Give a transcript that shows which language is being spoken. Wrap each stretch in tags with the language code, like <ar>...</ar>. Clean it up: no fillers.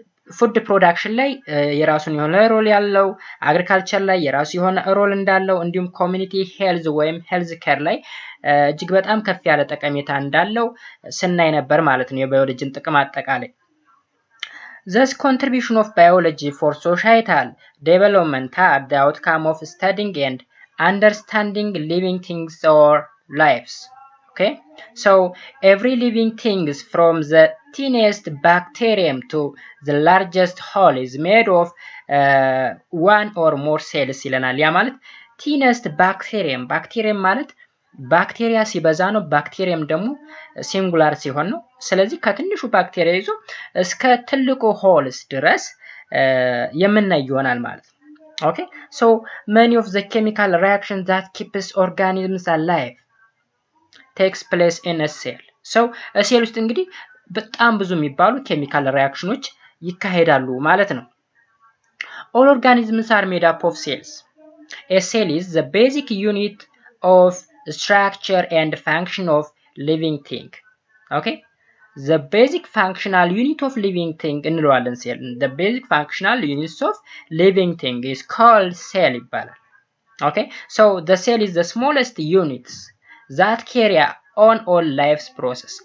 <am>ፉድ ፕሮዳክሽን ላይ የራሱን የሆነ ሮል ያለው፣ አግሪካልቸር ላይ የራሱ የሆነ ሮል እንዳለው፣ እንዲሁም ኮሚኒቲ ሄልዝ ወይም ሄልዝ ኬር ላይ እጅግ በጣም ከፍ ያለ ጠቀሜታ እንዳለው ስናይ ነበር ማለት ነው። የባዮሎጂን ጥቅም አጠቃላይ</am> <en>Thus, contribution of biology for societal development are the outcome of studying and understanding living things or lives. Okay, so every living things from the tiniest bacterium to the largest whole is made of one or more cells</en> <am>ይለናል። ያ ማለት tiniest bacterium ማለት ባክቴሪያ ሲበዛ ነው። ባክቴሪየም ደግሞ ሲንጉላር ሲሆን ነው። ስለዚህ ከትንሹ ባክቴሪያ ይዞ እስከ ትልቁ ሆልስ ድረስ የምናይ ይሆናል ማለት ነው። ኦኬ ሶ</am> <en>many of the chemical reactions that keeps organisms alive takes place in a cell.</en> <am>so a cell ውስጥ እንግዲህ በጣም ብዙ የሚባሉ ኬሚካል ሪአክሽኖች ይካሄዳሉ ማለት ነው።</am> <en>all organisms are made up of cells. A cell is the basic unit of structure and function of living thing. Okay, the basic functional unit of living thing</en> <am>እንለዋለን ሴል።</am> <en>the basic functional units of living thing is called cell</en> <am>ይባላል።</am> <en>okay, so the cell is the smallest units that carry on all life's process.</en>